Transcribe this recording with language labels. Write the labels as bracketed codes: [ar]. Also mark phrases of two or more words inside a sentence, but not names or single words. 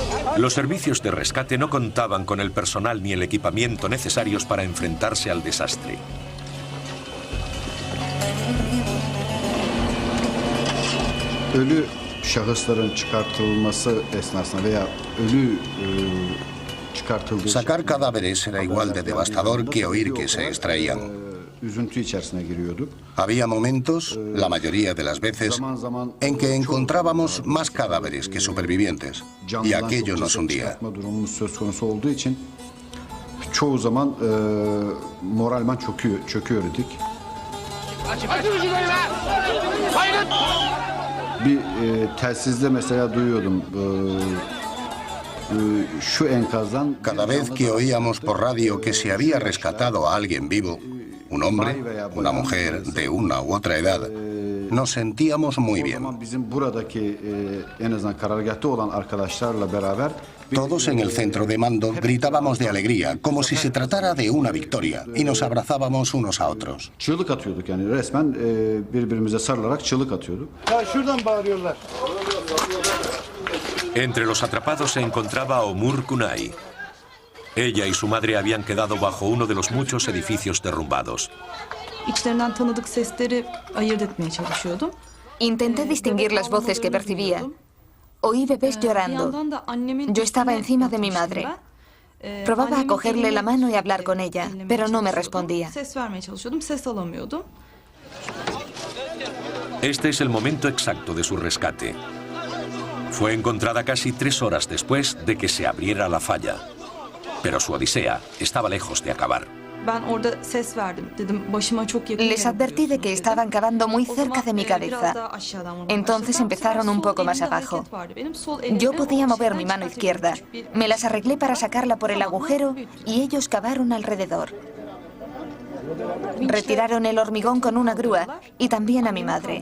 [es] Los servicios de rescate no contaban con el personal ni el equipamiento necesarios para enfrentarse al desastre. [tr] Ölü şahısların çıkartılması esnasında veya ölü çıkartıldığı... [es] Sacar cadáveres era igual de devastador que oír que se extraían. [tr] Üzüntü içerisine giriyorduk. [es] Había momentos, la mayoría de las veces, en que encontrábamos más cadáveres que supervivientes, y aquello nos hundía. [tr] Durumumuz söz konusu olduğu için çoğu zaman moralman çöküyorduk. Bir telsizde mesela duyuyordum şu enkazdan... [es] Cada vez que oíamos por radio que se había rescatado a alguien vivo, un hombre, una mujer de una u otra edad, nos sentíamos muy bien. [tr] Bizim buradaki en azından karargahta olan arkadaşlarla beraber [es] todos en el centro de mando gritábamos de alegría, como si se tratara de una victoria, y nos abrazábamos unos a otros. [tr] Çığlık atıyorduk yani resmen birbirimize sarılarak çığlık atıyorduk. Ya şuradan bağırıyorlar. [es] Entre los atrapados se encontraba Omur Kunay. Ella y su madre habían quedado bajo uno de los muchos edificios derrumbados. [tr] İçlerinden tanıdık sesleri ayırt etmeye çalışıyordum. [es] Intenté distinguir las voces que percibía. Oí bebés llorando. Yo estaba encima de mi madre. Probaba a cogerle la mano y hablar con ella, pero no me respondía. [tr] Ses vermeye çalışıyordum, ses alamıyordum. [es] Este es el momento exacto de su rescate. Fue encontrada casi 3 horas después de que se abriera la falla. Pero su odisea estaba lejos de acabar. [tr] Ben orada ses verdim. Dedim başıma çok yakın. [es] Les advertí de que estaban cavando muy cerca de mi cabeza. Entonces empezaron un poco más abajo. Yo podía mover mi mano izquierda. Me las arreglé para sacarla por el agujero y ellos cavaron alrededor. Retiraron el hormigón con una grúa y también a mi madre.